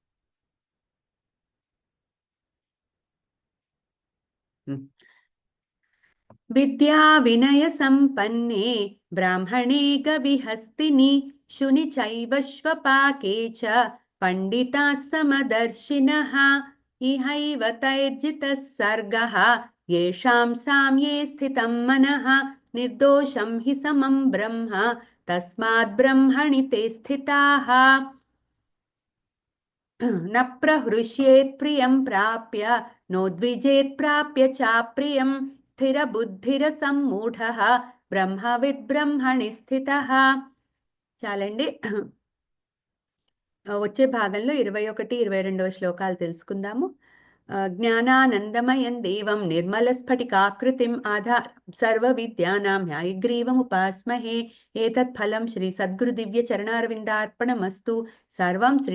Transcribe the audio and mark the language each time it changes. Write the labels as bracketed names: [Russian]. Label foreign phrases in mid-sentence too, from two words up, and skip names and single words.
[Sanskrit] విద్యా వినయ సంపన్నే బ్రాహ్మణే గవిహస్తిని శుని చైవశ్వపాకే చ పండితాః సమదర్శినః ఇహైవ తైర్జితః సర్గః యేషాం సామ్యే స్థితం మనః నిర్దోషం హి సమం బ్రహ్మ తస్మాత్ బ్రహ్మణి తే స్థితాః न प्रहृष्येत् प्रियं प्राप्य नोद्विजेत् प्राप्य चाप्रियं स्थिरबुद्धिरसम्मूढः ब्रह्मविद् ब्रह्मणि స్థితః. [Telugu] చాలండి. వచ్చే భాగంలో 21, 22వ శ్లోకాలు తెలుసుకుందాము. [Sanskrit] జ్ఞానానందమయం దేవం నిర్మలస్ఫటికాకృతిం ఆధారం సర్వవిద్యానాం హయగ్రీవముపాస్మహే ఏతత్ ఫలం శ్రీ సద్గురు దివ్య చరణారవిందార్పణమస్తు.